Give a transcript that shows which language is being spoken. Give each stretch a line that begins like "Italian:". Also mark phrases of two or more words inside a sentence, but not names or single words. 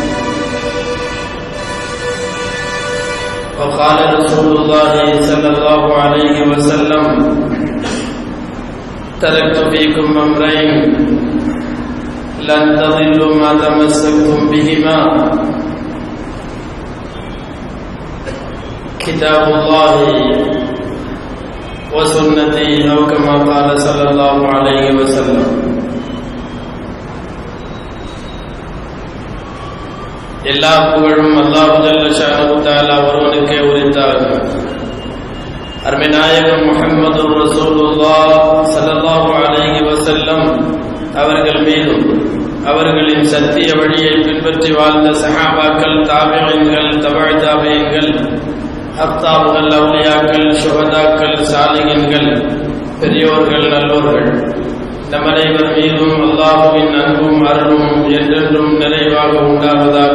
Arabic: وقال رسول الله صلى الله عليه وسلم: تركت فيكم أمرين لن تضلوا ما تمسكتم بهما: كتاب الله وسنتي، أو كما قال صلى الله عليه وسلم.
Tamil: எல்லா புகழும் அல்லாஹ்
Arabic: جل شأنه تعالى
Tamil: ஒருவனுக்கே உரித்தாகும். அருமை நாயகம் முஹம்மது ரசூலுல்லாஹ்
Arabic: صلى الله عليه وسلم
Tamil: அவர்கள் மீதும் அவர்களின் சத்திய வழியை பின்பற்றி வாழ்ந்த சஹாபாக்கள், தாபிஈன்கள், தபஅ தாபிஈன்கள், அக்தாபுகள், அவுலியாக்கள், சுஹதாக்கள், சாலிஹீன்கள், பெரியோர்கள், நல்லோர்கள் நம் அனைவர் மீதும் அல்லாஹுவின் அன்பும் அருளும் என்றென்றும் நிறைவாக உண்டாவதாக.